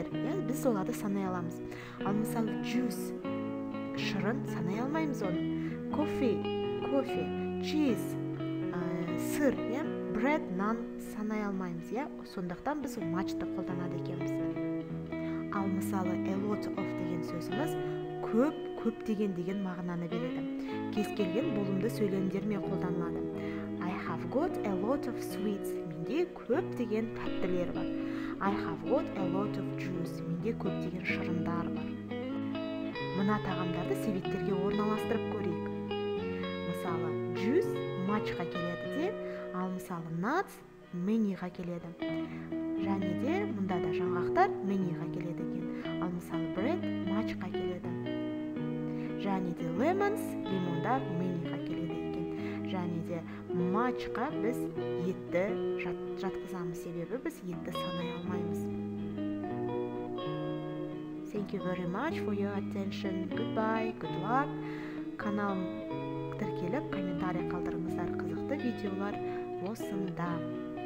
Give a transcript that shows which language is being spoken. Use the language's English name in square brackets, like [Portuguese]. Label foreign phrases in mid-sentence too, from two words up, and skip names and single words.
[Kazakh] Біз оларды санай аламыз. Ал мысалы, juice, шырын санай алмаймыз оны. Кофе, cheese, сыр, bread, naan санай алмаймыз. Сондықтан біз much'ты қолданады екенбіз. Ал мысалы, [English] a lot of [Kazakh] деген сөзіміз көп деген мағынаны береді. Кез келген болымды сөйлемдермен қолданылады. [English] I have got a lot of sweets. [Kazakh] Менде көп деген тәттілер бар. [English] I have got a lot of juice. [Kazakh] Менде көп деген шырындар бар. Мына тағамдарды себеттерге орналастырып көрейік. Мысалы, [English] juice much'қа [Kazakh] келеді де, ал мысалы nuts many'ға келеді. Және де мұнда да жаңғақтар many'ға келеді екен. Ал мысалы [English] bread much'қа [Kazakh] келеді. Және де lemons, лимондар many'ға келеді екен. Және де much'қа біз етті жатқызамыз, себебі біз етті санай алмаймыз. [English] Thank you very much for your attention. Goodbye, good luck. [Kazakh] Каналым тіркеліп, комментарий қалдырыңыздар, қызықты видеолар осында.